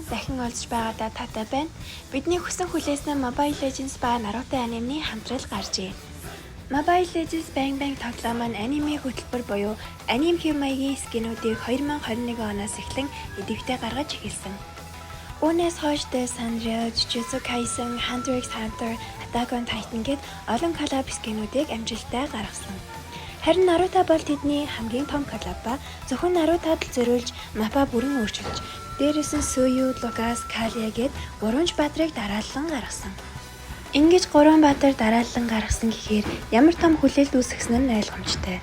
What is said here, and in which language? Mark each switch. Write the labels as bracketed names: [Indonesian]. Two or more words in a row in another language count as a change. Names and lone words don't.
[Mongolian] Дахин олж байгаадаа таатай байна. Бидний хүсэн хүлээсэн Mobile Legends ба Naruto анимны хамтрал гарчээ. Mobile Legends Bang Bang тоглоом маань аниме хөтөлбөр буюу аним хэв маягийн скинүүдийг 2021 оноос эхлэн идэвхтэй гаргаж эхэлсэн. Үүнээс хойш Sanrio, Jujutsu Kaisen, Hunter x Hunter, Attack on Titan гээд олон коллаб скинүүдийг амжилттай гаргасан. Харин Naruto бол тэдний хамгийн том коллаб ба зөвхөн Naruto-д зориулж мапа бүрэн өөрчилж, дээрээс нь Suyu, Lucas, Kalia гээд 3 баатрыг дараалан гаргасан. Ингэж 3 баатар дараалан гаргасан гэхээр ямар том хүлээлт үүсгэсэн нь ойлгомжтой.